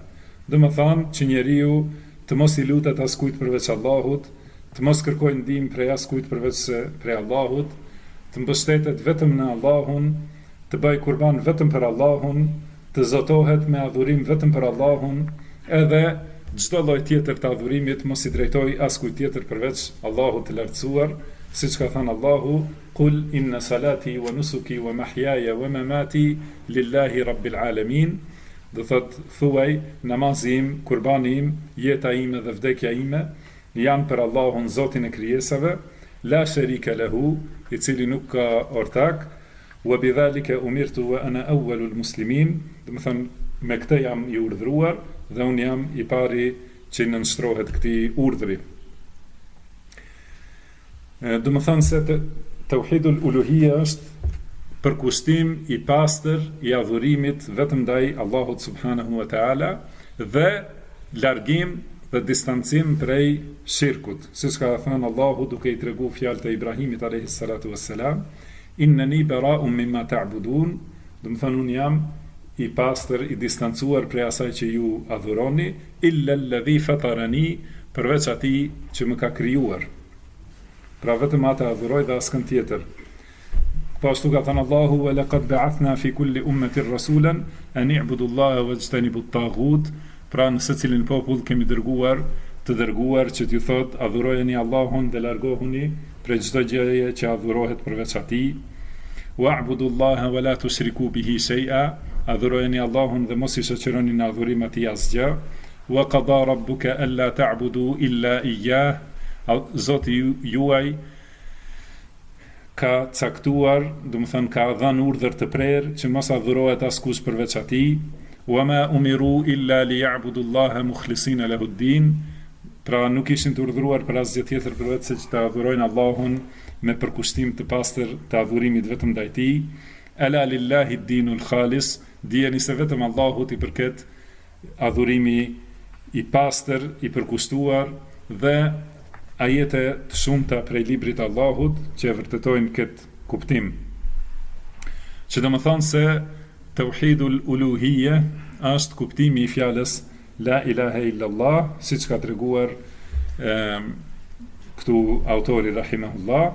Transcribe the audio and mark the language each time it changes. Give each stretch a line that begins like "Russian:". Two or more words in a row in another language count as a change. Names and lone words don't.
Albanian: Do të thonë që njeriu të mos i lutet askujt përveç Allahut, të mos kërkojë ndihmë prej askujt përveç prej Allahut, të mbështetet vetëm në Allahun, të bëj kurban vetëm për Allahun, të zotohet me adhurim vetëm për Allahun, edhe çdo lloj tjetër të adhurimit mos i drejtoj askujt tjetër përveç Allahut të lartësuar, siç ka thënë Allahu:
Arabic: "قل إن صلاتي ونسكي ومحياي ومماتي لله رب العالمين."
Albanian: Do thot, thuaj, namazim, kurbanim, jeta ime dhe vdekja ime janë për Allahun, Zotin e krijesave,
Arabic: لا شريك له,
Albanian: i cili nuk ka ortak,
Arabic: وبذلك أمرت وأنا أول المسلمين.
Albanian: Do të thënë, me këtë jam i urdhëruar dhe unë jam i pari që nënshtrohet këtij urdhri. Do të thënë se
Arabic: توحيد الألوهية
Albanian: është përkushtim i pastër i adhurimit vetëm ndaj Allahut
Arabic: سبحانه وتعالى
Albanian: dhe largim dhe distancim prej shirkut, siç ka thënë Allahu duke i treguar fjalët e Ibrahimit
Arabic: عليه الصلاة والسلام: "إنني براء مما تعبدون."
Albanian: Do të thënë, unë jam i pastër, i distancuar prej asaj që ju adhuroni,
Arabic: إلا الذي فطرني,
Albanian: përveç atij që më ka krijuar. Pra vetëm atë adhuroj dhe askën tjetër. Po ashtu ka thënë Allahu:
Arabic: "ولقد بعثنا في كل أمة رسولا أن اعبدوا الله واجتنبوا الطاغوت."
Albanian: Pra në secilin popull kemi dërguar të dërguar që t'ju thot: adhurojeni Allahun dhe largohuni prej çdo gjëje që adhurohet përveç atij.
Arabic: "واعبدوا الله ولا تشركوا به شيئا."
Albanian: Adhurojeni Allahun dhe mos i shoqëroni në adhurim atij asgjë.
Arabic: "وقضى ربك ألا تعبدوا إلا إياه."
Albanian: Zoti juaj ka caktuar, do të thënë ka dhënë urdhër të prerë që mos adhurohet askush përveç atij.
Arabic: "وما أمروا إلا ليعبدوا الله مخلصين له الدين."
Albanian: Pra nuk ishin të urdhëruar për asgjë tjetër përveç se që të adhurojnë Allahun me përkushtim të pastër të adhurimit vetëm ndaj tij.
Arabic: "ألا لله الدين الخالص."
Albanian: Dijeni se vetëm Allahut i përket adhurimi i pastër, i përkushtuar, dhe ajete të shumta prej librit të Allahut që e vërtetojnë këtë kuptim. Që do të thonë se
Arabic: توحيد الألوهية
Albanian: është kuptimi i fjalës
Arabic: لا إله إلا الله,
Albanian: siç ka treguar këtu autori rahimahullah.